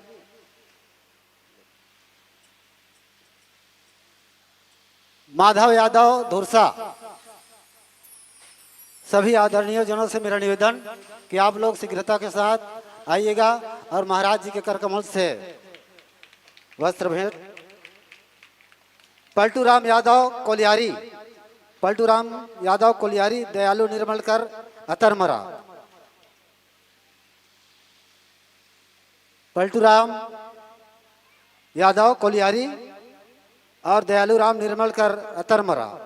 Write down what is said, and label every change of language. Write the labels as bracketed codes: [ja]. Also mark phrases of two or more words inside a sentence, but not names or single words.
[hi] माधव यादव धुरसा। सभी आदरणीय जनों से मेरा निवेदन कि आप लोग शीघ्रता के साथ आइएगा और महाराज जी के कर कमल से वस्त्र भेंट। पलटूराम यादव कोलियारी, दयालु निर्मलकर अतरमरा। पलटूराम यादव कोलियारी और दयालु राम निर्मलकर अतरमरा।